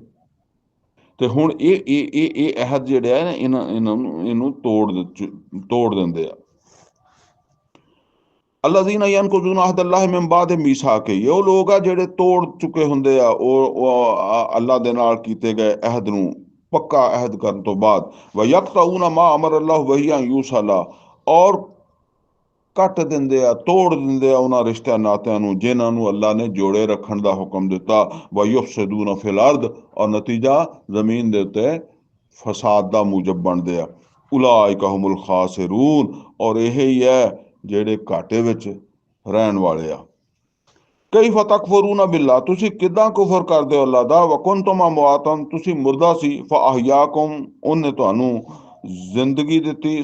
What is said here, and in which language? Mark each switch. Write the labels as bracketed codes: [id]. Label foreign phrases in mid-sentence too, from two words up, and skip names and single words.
[pa] ਤੇ ਹੁਣ ਇਹ ਅਹਿਦ ਜਿਹੜੇ ਆ ਇਹਨੂੰ ਤੋੜ ਦਿੰਦੇ ਆ। [ar] الذين ينقضون عهد الله من بعد ميثاقه, [pa] ਉਹ ਲੋਕ ਆ ਜਿਹੜੇ ਤੋੜ ਚੁੱਕੇ ਹੁੰਦੇ ਆ ਉਹ ਅੱਲਾਹ ਦੇ ਨਾਲ ਕੀਤੇ ਗਏ ਅਹਿਦ ਨੂੰ, ਪੱਕਾ ਅਹਿਦ ਕਰਨ ਤੋਂ ਬਾਅਦ। [ar] ويقطعون ما أمر الله به أن يوصل, [pa] ਔਰ ਕੱਟ ਦਿੰਦੇ ਆ, ਤੋੜ ਦਿੰਦੇ ਆ ਉਹਨਾਂ ਰਿਸ਼ਤਿਆਂ ਨਾਤਿਆਂ ਨੂੰ ਜਿਨ੍ਹਾਂ ਨੂੰ ਅੱਲਾਹ ਨੇ ਜੋੜੇ ਰੱਖਣ ਦਾ ਹੁਕਮ ਦਿੱਤਾ। [ar] ويفسدون في الأرض, [pa] ਔਰ ਨਤੀਜਾ ਜ਼ਮੀਨ ਦੇ ਉੱਤੇ ਫਸਾਦ ਦਾ ਮੂਜਬ ਬਣਦੇ ਆ। [ar] أولئك هم الخاسرون, [pa] ਔਰ ਇਹ ਹੀ ਹੈ ਜਿਹੜੇ ਘਾਟੇ ਵਿੱਚ ਰਹਿਣ ਵਾਲੇ ਆ। [ar] كيف تكفرون بالله, [pa] ਤੁਸੀਂ ਕਿੱਦਾਂ ਕੁਫਰ ਕਰਦੇ ਹੋ ਅੱਲਾਹ ਦਾ। [ar] وكنتم أمواتا, [pa] ਤੁਸੀਂ ਮੁਰਦਾ ਸੀ। ਫਅਹਯਾकुम, ਉਹਨੇ ਤੁਹਾਨੂੰ ਜ਼ਿੰਦਗੀ ਦਿੱਤੀ।